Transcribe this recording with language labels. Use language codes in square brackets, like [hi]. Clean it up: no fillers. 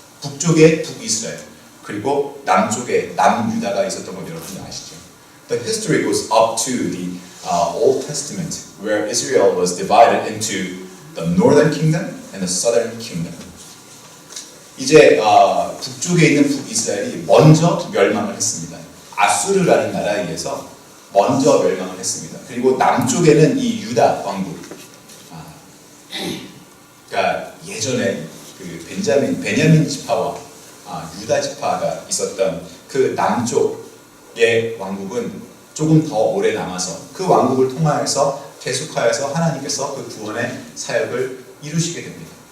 [ko] 북쪽에 북이스라엘 그리고 남쪽에 남유다가 있었던 걸 여러분 아시죠? [en] The history goes up to the Old Testament where Israel was divided into the northern kingdom and the southern kingdom. [ko] 이제 북쪽에 있는 북이스라엘이 먼저 멸망을 했습니다. 아수르라는 나라에 의해서 먼저 멸망을 했습니다. 그리고 남쪽에는 이 유다 왕국. 그러니까 예전에 그 베냐민 지파와 유다 지파가 있었던 그 남쪽의 왕국은 조금 더 오래 남아서 그 왕국을 통하여서 계속하여서 하나님께서 그 구원의 사역을 이루시게 됩니다.